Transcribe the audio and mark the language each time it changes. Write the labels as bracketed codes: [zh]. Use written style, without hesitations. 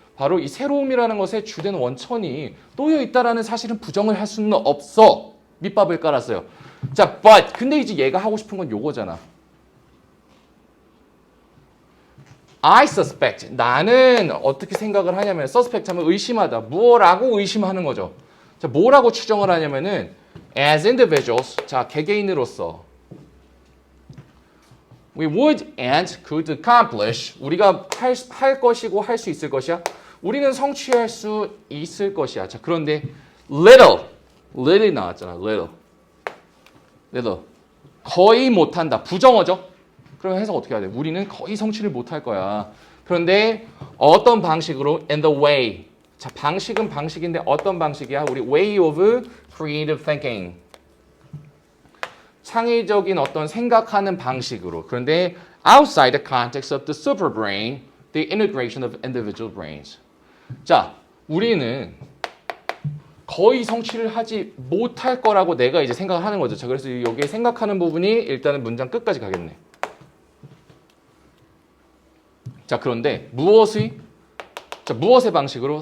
[ko] 바로 이 새로움이라는 것의 주된 원천이 놓여 있다라는 사실은 부정을 할 수는 없어. 밑밥을 깔았어요. 자, but 근데 이제 얘가 하고 싶은 건 요거잖아. [en] I suspect. [ko] 나는 어떻게 생각을 하냐면 suspect 하면 의심하다. 뭐라고 의심하는 거죠. 자, 뭐라고 추정을 하냐면은 [en] as individuals. [ko] 자, 개개인으로서 [en] we would and could accomplish. [ko] 우리가 할 것이고 할 수 있을 것이야. 우리는 성취할 수 있을 것이야. 자, 그런데 little이 나왔잖아. little. 거의 못한다. 부정어죠. 그럼 해석 어떻게 해야 돼? 우리는 거의 성취를 못할 거야. 그런데 어떤 방식으로? [en] In the way. [ko] 자, 방식은 방식인데 어떤 방식이야? 우리 [en] way of creative thinking. [ko] 창의적인 어떤 생각하는 방식으로. 그런데 [en] outside the context of the superbrain, the integration of individual brains. [ko] 자, 우리는 거의 성취를 하지 못할 거라고 내가 이제 생각을 하는 거죠. 자, 그래서 여기에 생각하는 부분이 일단은 문장 끝까지 가겠네. 자, 그런데 무엇의 방식으로?